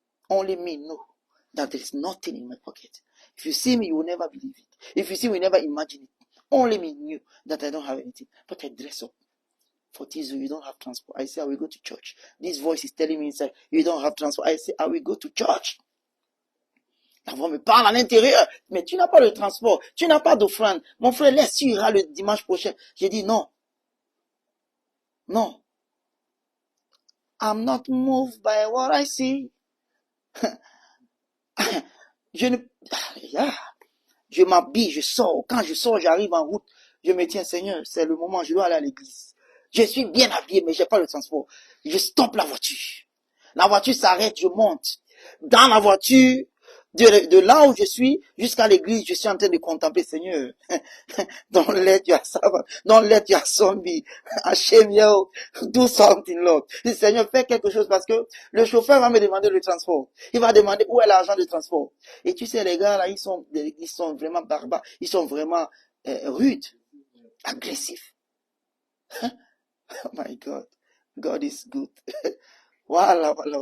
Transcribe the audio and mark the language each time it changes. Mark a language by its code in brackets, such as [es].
[en] Only me know that there is nothing in my pocket. If you see me, you will never believe it. If you see me, you will never imagine it. Only me knew that I don't have anything. But I dress up. For Tizu, you don't have transport. I say, I will go to church. This voice is telling me inside, you don't have transport. I say, I will go to church. [fr] La voix me parle à l'intérieur. Mais tu n'as pas de transport. Tu n'as pas d'offrande. Mon frère, laisse, tu iras le dimanche prochain. J'ai dit non. Non. [en] I'm not moved by what I see. [fr] Je m'habille, je sors. Quand je sors, j'arrive en route. Je me tiens, Seigneur, c'est le moment, je dois aller à l'église. Je suis bien habillé, mais j'ai pas le transport. Je stoppe la voiture. La voiture s'arrête, je monte. Dans la voiture, de là où je suis jusqu'à l'église, je suis en train de contempler, Seigneur. [en] Don't let your servant, don't let your son be ashamed, yo. Do something, Lord. [fr] Seigneur, fais quelque chose parce que le chauffeur va me demander le transport. Il va demander où est l'argent de transport. Et tu sais, les gars, là, ils sont vraiment barbares. Ils sont vraiment rudes, agressifs. [en] Oh my God. God is good. Voilà.